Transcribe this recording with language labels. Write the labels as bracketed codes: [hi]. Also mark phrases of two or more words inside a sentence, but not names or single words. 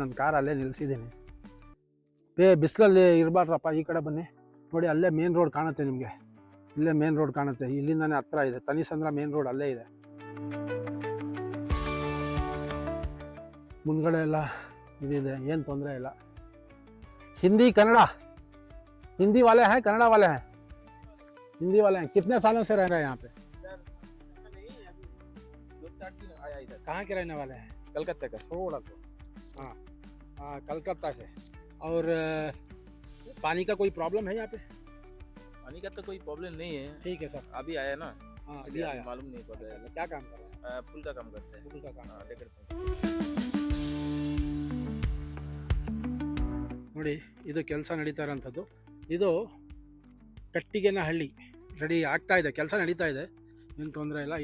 [kn] ನನ್ನ ಕಾರ್ ಅಲ್ಲೇ ನಿಲ್ಲಿಸಿದ್ದೀನಿ. ಬಿಸಿಲಲ್ಲಿ ಇರಬಾರ್ದಪ್ಪ, ಈ ಕಡೆ ಬನ್ನಿ. ನೋಡಿ, ಅಲ್ಲೇ ಮೇನ್ ರೋಡ್ ಕಾಣುತ್ತೆ ನಿಮಗೆ. ಇಲ್ಲೇ ಮೇನ್ ರೋಡ್ ಕಾಣುತ್ತೆ, ಇಲ್ಲಿಂದಾನೇ ಹತ್ರ ಇದೆ. ತನಿಸಂದ್ರ ಮೇನ್ ರೋಡ್ ಅಲ್ಲೇ ಇದೆ. ಮುಂದ್ಗಡೆ ಎಲ್ಲ ಇದಿದೆ, ಏನು ತೊಂದರೆ ಇಲ್ಲ. ಹಿಂದಿ ಕನ್ನಡ, [hi] हिंदी वाले हैं कन्नड़ा वाले हैं? हिंदी वाले हैं. कितने सालों से रह रहे हैं यहाँ पे? आया इधर. कहाँ के रहने वाले हैं? कलकत्ता का. थोड़ा तो हाँ, कलकत्ता से. और पानी का कोई प्रॉब्लम है यहाँ पे? पानी का तो कोई प्रॉब्लम नहीं है. ठीक है सर. अभी आया ना. हाँ, इसलिए अभी आया. मालूम नहीं पड़ रहा है. क्या काम कर रहे हैं? पुल का काम करते हैं. पुल का काम. डेकोरेशन. [kn] ನೋಡಿ, ಇದು ಕೆಲಸ ನಡೀತಾ ಇರೋಂಥದ್ದು. ಇದು ಕಟ್ಟಿಗೆನಹಳ್ಳಿ ರೆಡಿ ಆಗ್ತಾ ಇದೆ, ಕೆಲಸ ನಡೀತಾ ಇದೆ, ಏನು ತೊಂದರೆ ಇಲ್ಲ.